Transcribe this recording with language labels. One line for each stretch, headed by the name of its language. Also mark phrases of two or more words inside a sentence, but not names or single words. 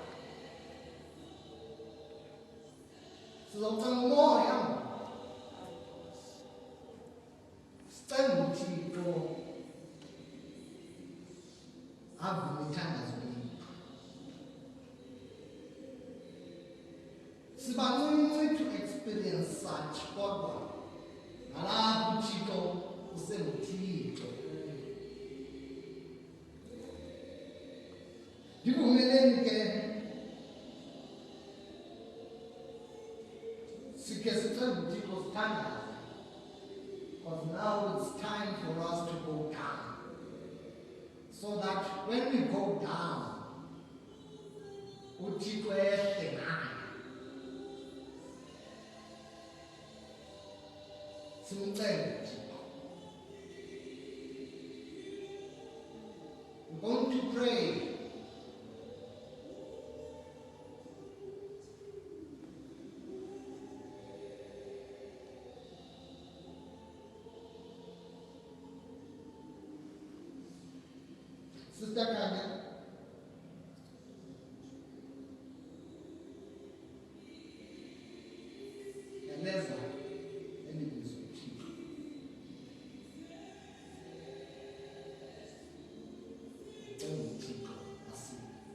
Xhosa: Sizocela umoya sicela uThixo avume ithandazo lethu. Sibancinci
English: to experience such
Xhosa: kodwa nalapho uThixo usenguThixo. Ndivumeleni ke sikhe sicela uThixo sithandaze,
English: because now it's time for us to go down, so that when we go down
Xhosa: uThixo ehle naye. Simcele uThixo.
English: We're going to pray. Sister Kanya,
Xhosa: eleza elibizwa uThixo. Ucela uThixo asiphe.